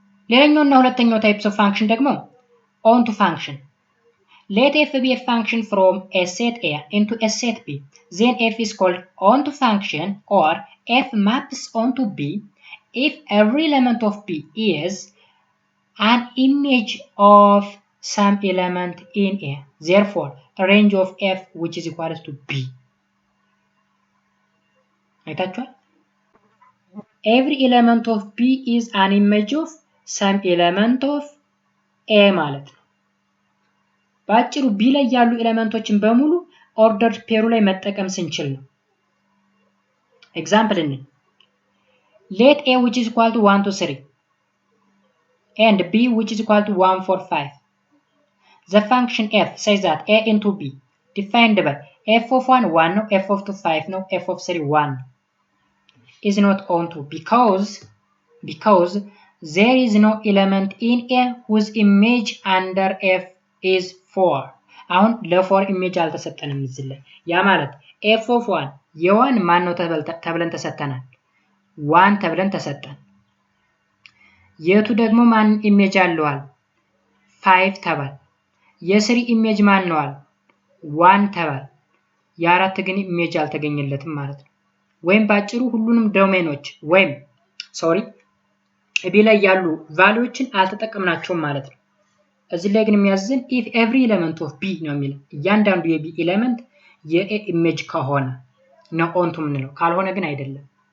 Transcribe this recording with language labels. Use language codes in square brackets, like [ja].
[am] ሌላኛውና ሁለተኛው [en] ታይፕስ ኦፍ ፋንክሽን ደግሞ onto function let f be a function from a set a into a set b then f is called onto function or f maps onto b if every element of b is an image of some element in A. Therefore, a range of F which is equal to B. Every element of B is an image of some element of A [am] ማለት ነው። በአጭሩ ቢ ላይ ያሉ ኤሌመንቶችን በሙሉ ኦርደርድ ፔሩ ላይ መጠቀም ስንችል ነው። ኤግዛምፕል እንይ። [en] let a which is equal to 1 to 3 and b which is equal to 1 4 5. The function f says that a into b defined by f of 1 1 ነው, f of 2 5 ነው, f of 3 1 is not onto because there is no element in a whose image under f is 4. [am] አሁን ለ4 ኢሜጅ አልተሰጠንም እዚህ ላይ። ያ ማለት f of 1 የዋን ማን ነው ተብለን ተሰጠናል? 1 ተብለን ተሰጠን። የቱ ደግሞ ማን ኢሜጅ አለዋል? 5 ተባል። የ3 ኢሜጅ ማን ነዋል? 1 ተባል። የ4 ግን ኢሜጅ አልተገኘለትም ማለት ነው። ወይም ባጭሩ ሁሉንም ዶሜኖች ወይም ቢ ላይ ያሉ ቫልዩዎችን አልተጠቀምናቸውም ማለት ነው። እዚህ ላይ ግን የሚያዝን [en] if every element of b [am] ነው የሚለው። እያንዳንዱ የቢ ኤሌመንት የኤ ኢሜጅ ከሆነ ነው ኦንቱ የምንለው፣ ካልሆነ ግን አይደለም።